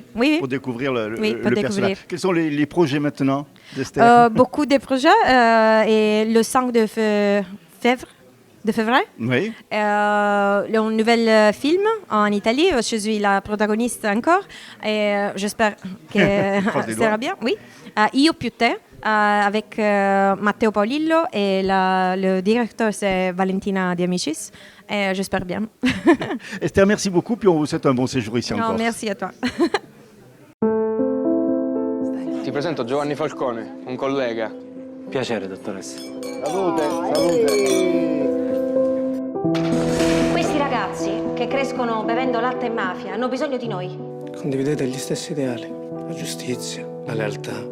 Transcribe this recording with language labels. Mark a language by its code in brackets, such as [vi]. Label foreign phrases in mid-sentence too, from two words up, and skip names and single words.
[fr] Pour découvrir le personnage. Quels sont les projets maintenant d'Esther ? Beaucoup de projets et le 5 de février. Oui. Un nouvel film en Italie. Je suis la protagoniste encore et j'espère que ça sera bien. Oui. Io più te. Avec Matteo Paolillo et le directeur c'est Valentina Di Amicis et j'espère bien. Esther, merci beaucoup puis on vous souhaite un bon séjour ici en Corse. Merci à toi. [it] Ti presento Giovanni Falcone, un collega. Piacere, dottoressa. Salute. Questi ragazzi che crescono bevendo latte e mafia hanno bisogno di noi. Condividete gli stessi ideali, la giustizia, la lealtà.